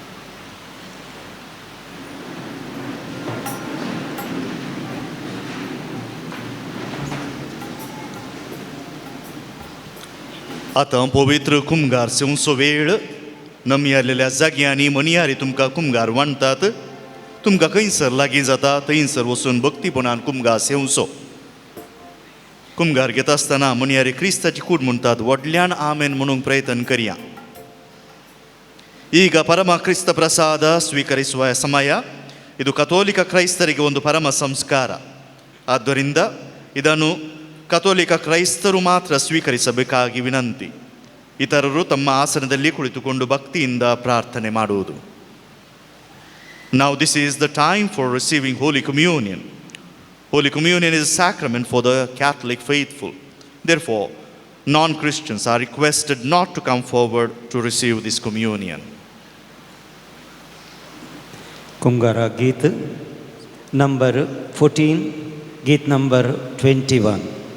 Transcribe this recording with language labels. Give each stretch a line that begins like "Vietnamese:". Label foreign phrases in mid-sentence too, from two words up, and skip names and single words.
Konkani: आतां पवित्र कुमगार सेवचो वेळ नमी आलेल्या जाग्यांनी मणियारी तुमकां कुमगार वांडटात तुमकां खंयसर लागीं जाता थंयसर वचून भक्तीपणान कुमगार सेवचो कुमगार घेता आसतना मणियारी क्रिस्ताची कूड म्हणटात व्हडल्यान आमेन म्हणून प्रयत्न करया
Kannada: ಈಗ ಪರಮ ಕ್ರಿಸ್ತ ಪ್ರಸಾದ ಸ್ವೀಕರಿಸುವ ಸಮಯ ಇದು ಕಥೋಲಿಕ ಕ್ರೈಸ್ತರಿಗೆ ಒಂದು ಪರಮ ಸಂಸ್ಕಾರ ಆದ್ದರಿಂದ ಇದನ್ನು ಕಥೋಲಿಕ ಕ್ರೈಸ್ತರು ಮಾತ್ರ ಸ್ವೀಕರಿಸಬೇಕಾಗಿ ವಿನಂತಿ ಇತರರು ತಮ್ಮ ಆಸನದಲ್ಲಿ ಕುಳಿತುಕೊಂಡು ಭಕ್ತಿಯಿಂದ ಪ್ರಾರ್ಥನೆ ಮಾಡುವುದು
English: Now this is the time for receiving Holy Communion. Holy Communion is a sacrament for the Catholic faithful. Therefore, non-Christians are requested not to come forward to receive this communion.
Konkani: कुमगारा गीत नंबर 14 गीत नंबर 21.